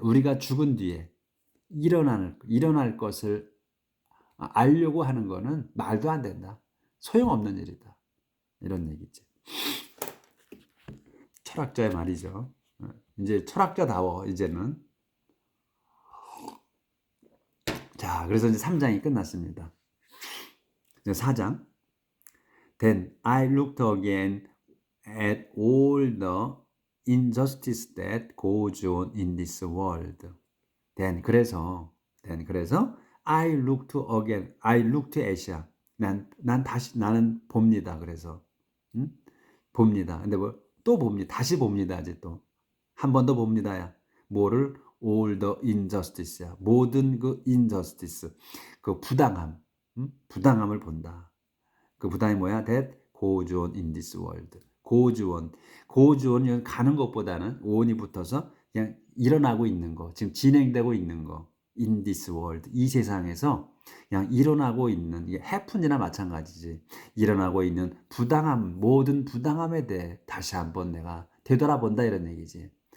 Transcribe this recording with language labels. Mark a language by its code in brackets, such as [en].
[ko] 우리가 죽은 뒤에 일어날 것을 알려고 하는 거는 말도 안 된다. 소용없는 일이다. 이런 얘기지. 철학자의 말이죠. 이제 철학자다워 이제는. 자, 그래서 이제 3장이 끝났습니다. 이제 4장. [en] Then I looked again at all the injustice that goes on in this world. [ko] 그래서 [en] I looked again. I looked at이야. [ko] 나는 봅니다. 그래서 봅니다. 근데 또 봅니다. 다시 봅니다. 이제 또 한 번 더 봅니다야. 뭐를? [en] all the injustice야. [ko] 모든 그 injustice, 그 부당함을 본다. 그 부당이 뭐야? [en] That goes on in this world. goes on [ko] 가는 것보다는 on이 붙어서 그냥 일어나고 있는 거, 지금 진행되고 있는 거. [en] in this world, [ko] 이 세상에서 그냥 일어나고 있는, 이게 happen이나 마찬가지지. 일어나고 있는 모든 부당함에 대해 다시 한번 내가 되돌아본다 이런 얘기지.